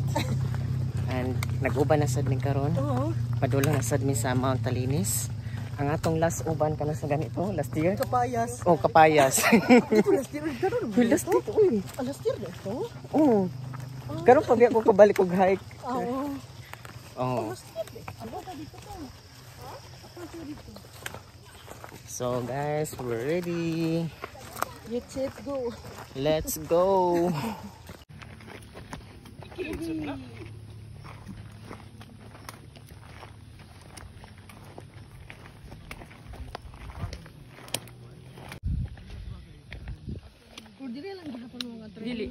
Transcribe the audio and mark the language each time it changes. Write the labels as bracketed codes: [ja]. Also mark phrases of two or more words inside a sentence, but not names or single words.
[ceb] And nag-uban na sad mi karon. Padulong na sad mi sa Mount Talinis. Ang atong last uban ka na sa ganito, [en] last year? [ceb] Kapayas. Oh, kapayas. Ito [en] last year [ceb] karon. [en] Last year, uy. Last year [tl] na ito? [ceb] Oo. Karon pag ako kabalik og hike. Oo. Oh. [en] Last year. [tl] Ano ka dito ka? [en] So guys, we're ready. Let's go. Let's go. [ceb] Dili.